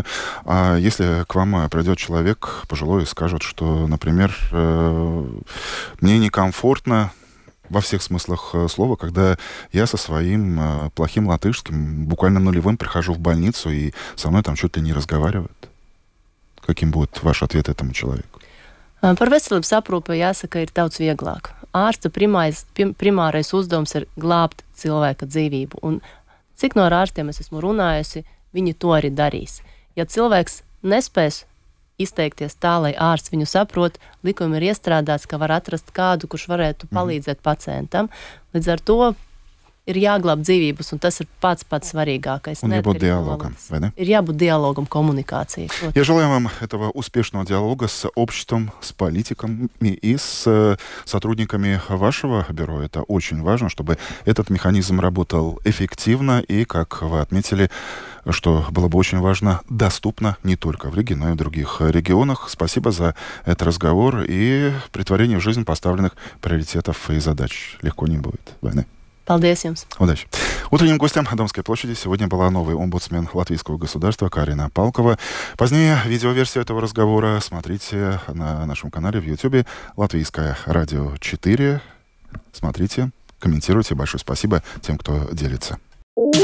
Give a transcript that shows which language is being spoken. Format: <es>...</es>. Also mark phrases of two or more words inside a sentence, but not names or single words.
<ru>А если к вам придет человек пожилой и скажет, что, например, мне некомфортно во всех смыслах слова, когда я со своим плохим латышским, буквально нулевым, прихожу в больницу, и со мной там чуть ли не разговаривают. Каким будет ваш ответ этому человеку?</ru> <lv>Par veselības aprūpi jāsaka, ir daudz vieglāk. Ārsta primārais uzdevums ir glābt cilvēka dzīvību. Un cik no ārstiem es esmu runājusi, viņi to arī darīs. Ja cilvēks nespēs izteikties tā, lai ārsts viņu saprot, likumi ir iestrādāts, ka var atrast kādu, kurš varētu palīdzēt pacientam. Līdz ar to ir jāglāb dzīvības, un tas ir pats svarīgākais. Un jābūt диалогом, vai ne? Ir jābūt dialogam,</lv> <ru>коммуникации. Я желаю вам этого успешного диалога с обществом, с политиками и с сотрудниками вашего бюро. Это очень важно, чтобы этот механизм работал эффективно и, как вы отметили, что было бы очень важно, доступно не только в Риге, но и в других регионах. Спасибо за этот разговор и претворение в жизнь поставленных приоритетов и задач. Легко не будет. Войны.</ru> <lv>Paldies jums!</lv> <ru>Удачи! Утренним гостем Домской площади сегодня была новый омбудсмен Латвийского государства Карина Палкова. Позднее видеоверсию этого разговора смотрите на нашем канале в YouTube Латвийское радио 4. Смотрите, комментируйте. Большое спасибо тем, кто делится.</ru>